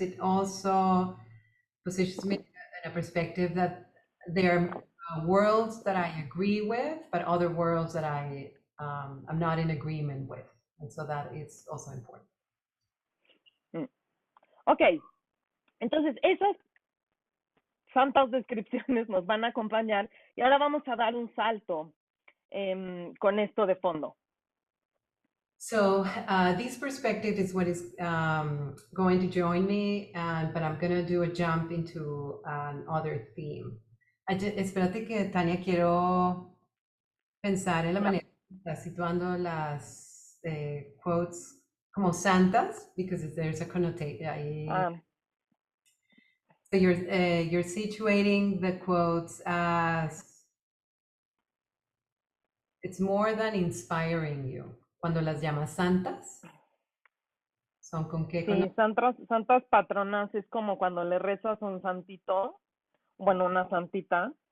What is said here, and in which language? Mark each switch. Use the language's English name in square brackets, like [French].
[English] It also positions me in a perspective that there are worlds that I agree with, but other worlds that I'm not in agreement with. And so that is also important. [Spanish] Ok, entonces esas santas descripciones nos van a acompañar y ahora vamos a dar un salto con esto de fondo. [English] So this perspective is what is going to join me, but I'm going to do a jump into another theme. [Spanish] Espérate que, Tania, quiero pensar en la manera que está situando las quotes como santas, [English] because there's a connotation. So you're situating the quotes as it's more than inspiring you. [Spanish] Cuando las llamas santas, son con qué. Sí, santas patronas es como cuando le rezas a un santito, bueno, una santita.